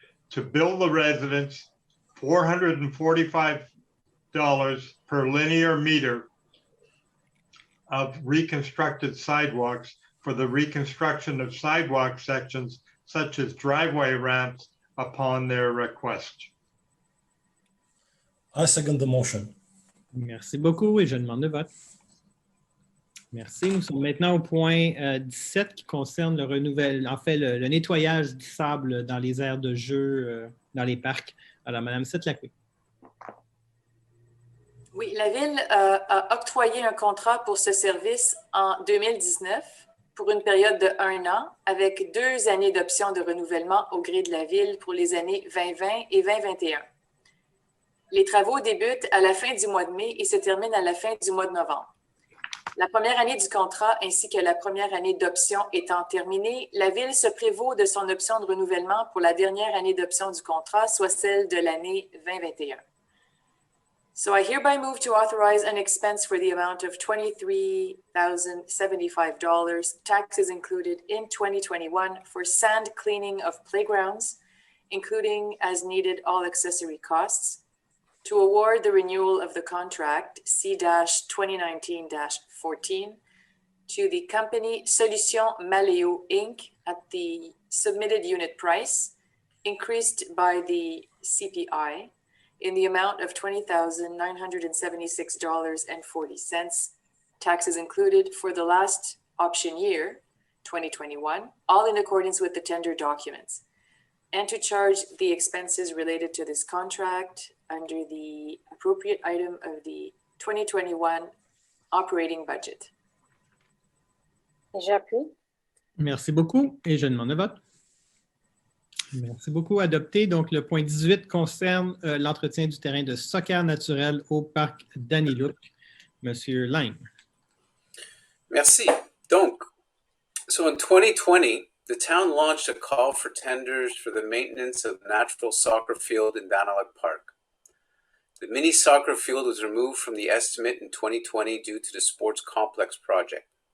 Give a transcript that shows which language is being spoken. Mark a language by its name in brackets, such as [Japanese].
[English] To bill the residents $445 per linear meter of reconstructed sidewalks for the reconstruction of sidewalk sections such as driveway ramps upon their request. I second the motion. [French] Merci beaucoup et je demande le vote. Merci. Nous sommes maintenant au point 17 qui concerne le nettoyage du sable dans les aires de jeu, dans les parcs. Alors, Mme Setlacoué. Oui, la Ville a octroyé un contrat pour ce service en 2019 pour une période de 1 an avec 2 années d'options de renouvellement au gré de la Ville pour les années 2020 et 2021. Les travaux débutent à la fin du mois de mai et se terminent à la fin du mois de novembre. La première année du contrat ainsi que la première année d'option étant terminée, la Ville se prévaut de son option de renouvellement pour la dernière année d'option du contrat, soit celle de l'année 2021. [English] So I hereby move to authorize an expense for the amount of $23,075, taxes included, in 2021 for sand cleaning of playgrounds, including as needed all accessory costs, to award the renewal of the contract C-2019-14 to the company Solutions Maléo Inc. at the submitted unit price, increased by the CPI, in the amount of $20,976.40, taxes included for the last option year, 2021, all in accordance with the tender documents, and to charge the expenses related to this contract under the appropriate item of the 2021 operating budget. [French] J'appuie. Merci beaucoup et je demande le vote. Merci beaucoup. Adopté. Donc, le point 18 concerne l'entretien du terrain de soccer naturel au parc Danilouk. Monsieur Lang. Merci. [English] Donc, so in 2020, the town launched a call for tenders for the maintenance of the natural soccer field in Danilouk Park. The mini soccer field was removed from the estimate in 2020 due to the sports complex project.